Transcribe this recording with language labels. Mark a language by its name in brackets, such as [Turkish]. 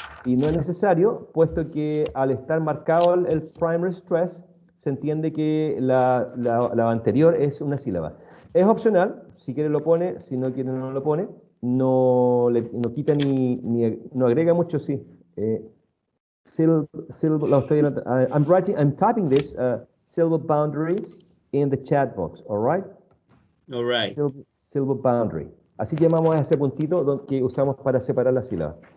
[Spanish] Y no es necesario, puesto que al estar marcado el primary stress, se entiende que la anterior es una sílaba. Es opcional, si quiere lo pone, si no quiere no lo pone, no quita ni no agrega mucho, sí. [English] I'm typing this syllable boundary in the chat box, all right? All right. Syllable boundary. [Spanish] Así llamamos a ese puntito que usamos para separar las sílabas.